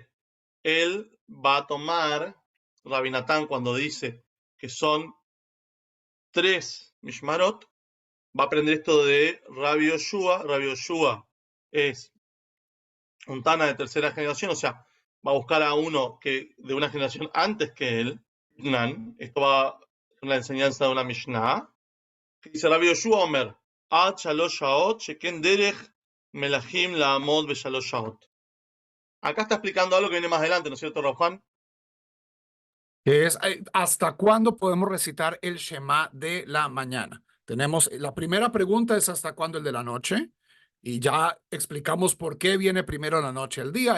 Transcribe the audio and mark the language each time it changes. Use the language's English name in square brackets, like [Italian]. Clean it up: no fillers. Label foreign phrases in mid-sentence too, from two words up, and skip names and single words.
[Spanish] Él va a tomar, Rabbi Natán cuando dice que son 3 mishmarot, va a aprender esto de Rabbi Yoshua. Rabbi Yoshua es un Tana de tercera generación, o sea, va a buscar a uno que de una generación antes que él, Nan. Esto va en la enseñanza de una Mishnah, que dice Rabbi Yoshua [Hebrew] אומר, עד שלוש שעות שכן דרך מלכים לעמוד בשלוש שעות. [Spanish] Acá está explicando algo que viene más adelante, ¿no es cierto, Juan? Que es ¿hasta cuándo podemos recitar el Shema de la mañana? Tenemos, la primera pregunta es ¿hasta cuándo el de la noche? Y ya explicamos por qué viene primero la noche el día.